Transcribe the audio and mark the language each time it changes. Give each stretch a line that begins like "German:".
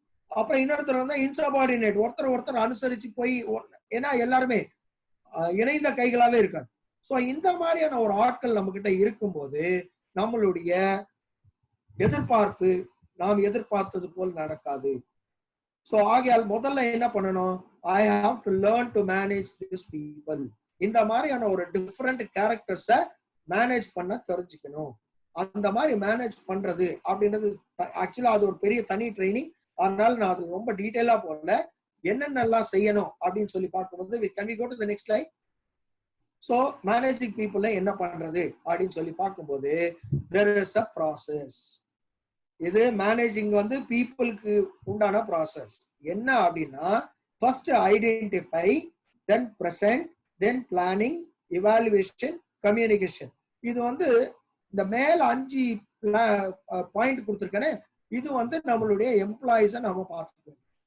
Tamil: அப்புறம் இன்னொருத்தர் வந்து இன்சபார்டினேட், ஒருத்தர் அனுசரிச்சு போய், ஏன்னா எல்லாருமே இணைந்த கைகளாவே இருக்காது. சோ இந்த மாதிரியான ஒரு ஆட்கள் நம்ம கிட்ட இருக்கும்போது நம்மளுடைய எதிர்பார்ப்பு நாம் எதிர்பார்த்தது போல் நடக்காது. சோ ஆகையால் முதல்ல என்ன பண்ணணும்,
English: I have to learn to manage these people.
Tamil: இந்த மாதிரியான ஒரு டிஃபரெண்ட் கேரக்டர்ஸை மேனேஜ் பண்ண தெரிஞ்சுக்கணும். அந்த மாதிரி மேனேஜ் பண்றது அப்படின்றது ஆக்சுவலா அது ஒரு பெரிய தனி ட்ரைனிங். அதனால நான் அது ரொம்ப டீடைலா போடல. என்னென்னலாம் செய்யணும் அப்படின்னு சொல்லி பார்க்கும்போது
English: can we go to the next slide? So managing people
Tamil: என்ன பண்றது அப்படின்னு சொல்லி பார்க்கும்போது
English: there is a process.
Tamil: இது மேனேஜிங் வந்து பீப்புளுக்கு உண்டான ப்ராசஸ். என்ன அப்படின்னா
English: First identify, then present, then planning, evaluation, communication.
Tamil: இது வந்து இந்த மேல 5 பாயிண்ட் கொடுத்துருக்கேன்னு, இது வந்து நம்மளுடைய எம்ப்ளாயிஸை நம்ம பார்த்துக்கணும்.